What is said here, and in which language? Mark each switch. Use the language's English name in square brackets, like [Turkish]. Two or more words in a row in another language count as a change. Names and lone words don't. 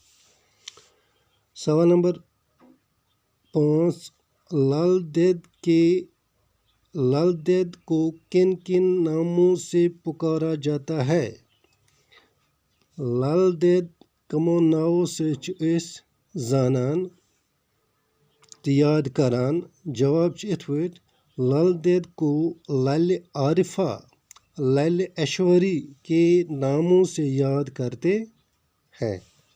[Urdu] سوال نمبر 5 لل دید کو کن کن ناموں سے پکارا جاتا ہے؟ [Kashmiri] لل دید کمو ناؤ سے زانان تہ یاد کران۔ جواب ات پٲٹھۍ [Urdu] لل دید کو لل عارفہ، لل ایشوری کے ناموں سے یاد کرتے ہیں۔